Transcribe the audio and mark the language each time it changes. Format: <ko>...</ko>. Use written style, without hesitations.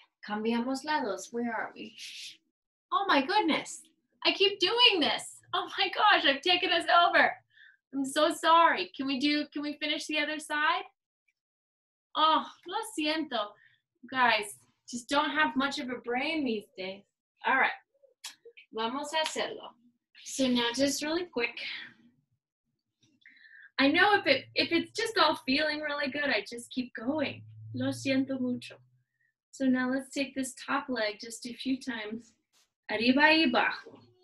<es>Cambiamos lados.</es> <en>Where are we? Oh my goodness, I keep doing this. Oh my gosh, I've taken us over. I'm so sorry. Can we finish the other side?</en> <es>Oh, lo siento.</es> <en>Guys, just don't have much of a brain these days. All right,</en> <es>vamos a hacerlo.</es> <en>So now just really quick. I know if it's just all feeling really good, I just keep going.</en> <es>Lo siento mucho.</es> <en>So now let's take this top leg just a few times.</en> <es>Arriba y abajo.</es>